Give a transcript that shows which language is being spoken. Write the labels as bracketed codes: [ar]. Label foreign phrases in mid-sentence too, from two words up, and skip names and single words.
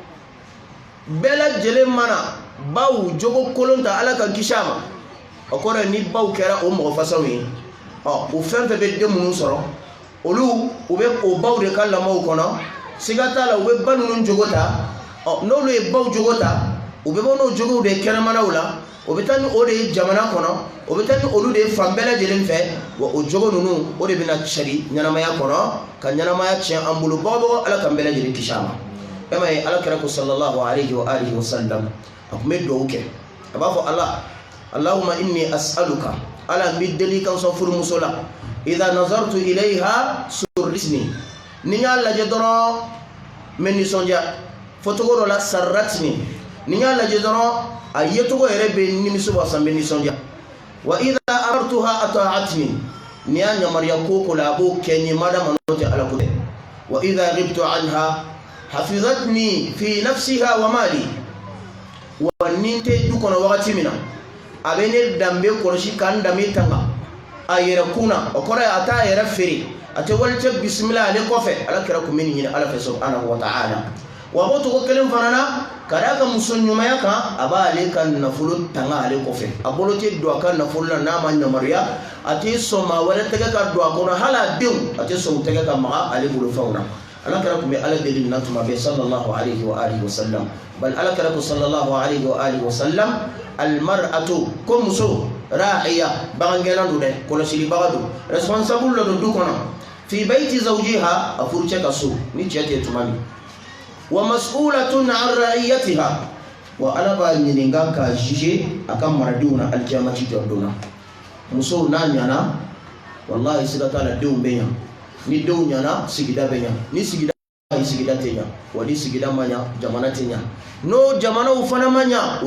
[bm] bɛɛ lajɛlen mana baw jogo kolon ta Ala k'an kisi a ma o kɔrɔ ye ni baw kɛra o mɔgɔ fasaw ye o fɛn fɛn bɛ den minnu sɔrɔ olu u bɛ o baw de ka lamɔw kɔnɔ siga t'a la u bɛ ba ninnu jogo ta n'olu ye baw jogo ta u bɛ bɔ n'o jogow de ye kɛnɛmanaw la o bɛ taa ni o de ye jamana kɔnɔ o bɛ taa ni olu de ye fan bɛɛ lajɛlen fɛ wa o jogo ninnu o de bɛna cari ɲɛnamaya kɔnɔ ka ɲɛnamaya tiɲɛ an bolo bɔgɔbɔgɔ Ala k'an bɛɛ lajɛlen kisi a ma e ma ye Ala kɛra ko [ar] صلى الله عليه و آله وسلم [bm] a tun bɛ dugawu kɛ a b'a fɔ Ala [ar] اللهم إني أسألك [bm] Ala n bɛ deli kan sɔn furumuso la [ar] إذا نظرت إليها سرتني [bm] ni n y'a lajɛ dɔrɔn n bɛ nisɔndiya fɔ cogo dɔ la sarratni ni n y'a lajɛ dɔrɔn a yecogo yɛrɛ bɛ nimisi wasa n bɛ nisɔndiya [ar] وإذا أمرتها أطاعتني [bm] ni y'a yamaruya ko ko la a b'o kɛ n ye madama n'o tɛ Ala ko tɛ [ar] وإذا غبت عنها حفظتني في نفسها ومالي [bm] wa ni n tɛ du kɔnɔ wagati min na a bɛ ne danbe kɔlɔsi ka n danbe tanga a yɛrɛ kun na o kɔrɔ ye a t'a yɛrɛ feere a tɛ wali cɛ bisimila ale kɔfɛ Ala kɛra kun bɛ nin ɲini Ala fɛ [ar] سبحانه وتعالى [bm] wa b'o cogo kelen fana na ka d'a ka muso ɲumanya kan a b'ale ka nafolo tanga ale kɔfɛ a bolo tɛ don a ka nafolo la n'a ma yamaruya a tɛ sɔn maa wɛrɛ tɛgɛ ka don a kɔnɔ hali a denw a tɛ sɔn u tɛgɛ ka maga ale bolo fɛnw na Ala kɛra kun bɛ Ala deli nin na tuma bɛɛ [ar] صلى الله عليه وآله وسلم [bm] bali Ala kɛra ko [ar] صلى الله عليه وآله وسلم [bm] almar'atu ko muso ra'iya bagangɛnna don dɛ kɔlɔsilibaga don responsable dɔ don du kɔnɔ [ar] في بيت زوجها [bm] a furu cɛ ka so ni cɛ tɛ tuma min [ar] ومسؤولة عن رعيتها [bm] wa Ala b'a ɲininka ka juger a ka maradenw na alikiyamati jɔ don na muso n'a ɲana wallahi siga t'a la denw bɛ ɲa ni denw ɲana sigida bɛ ɲa ni sigida tɛ ɲa wa ni sigida ma ɲa jamana tɛ ɲa n'o jamanaw fana ma ɲa o